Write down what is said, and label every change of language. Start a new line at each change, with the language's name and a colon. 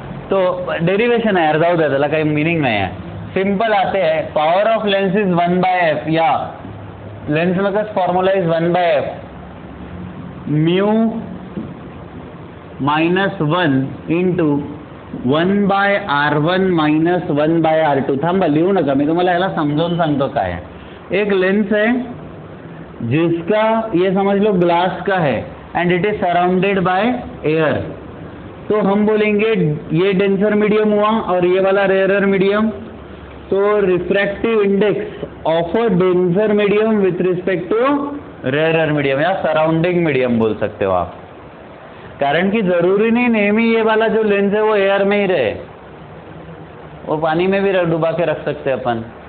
Hindi: तो डेरिवेशन है यार,
Marathi: जाऊ दे, त्याला काही
Hindi: मीनिंग नहीं है। सिंपल आते हैं,
English: power of lens is 1/f,
Hindi: या
English: lens makers formula is 1/f,
Hindi: mu -1 into 1/r1 minus 1/r2।
Marathi: थांबा, लिहू नका, मी तुम्हाला याला समजावून सांगतो काय है।
Hindi: एक लेंस है जिसका ये समझ लो ग्लास का है
English: and it is surrounded by air,
Hindi: तो हम बोलेंगे ये डेंसर मीडियम हुआ और ये वाला रेयरर मीडियम। तो
English: refractive index of a denser medium with respect to rarer medium
Hindi: या सराउंडिंग मीडियम बोल सकते हो आप, कारण कि जरूरी नहीं नेहमी ये वाला जो लेंस है वो एयर में ही रहे, वो पानी में भी डुबा के रख सकते हैं अपन।